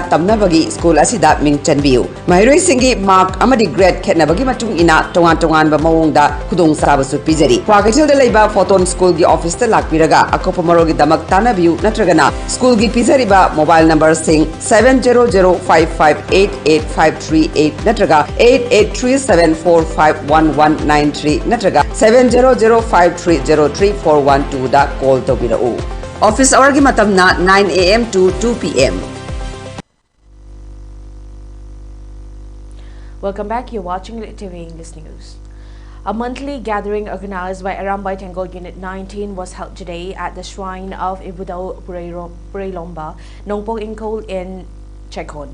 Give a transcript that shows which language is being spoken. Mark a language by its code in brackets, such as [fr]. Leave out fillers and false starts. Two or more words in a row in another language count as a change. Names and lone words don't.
[mni] tamna bagi school asida ming chanbiu mairoi singi mark amadi grade khetnabagi matung ina tongan ba mawongda khudong sabasu pijari Kwakaichel da leiba Photon School gi office ta lakpiraga akopamaro gi damak tanabiu natragana school gi pijariba mobile number sing 700558853 natraga 8837451193 natraga 700530341 da call tobirau. Office hour gi matamna [en] 9 AM to 2 PM. Welcome back. You're watching ELITETV English News. A monthly gathering organized by Arambai Tengol Unit 19 was held today at the shrine of Ibudao Purelomba, Nongpok Inkol in Chekon.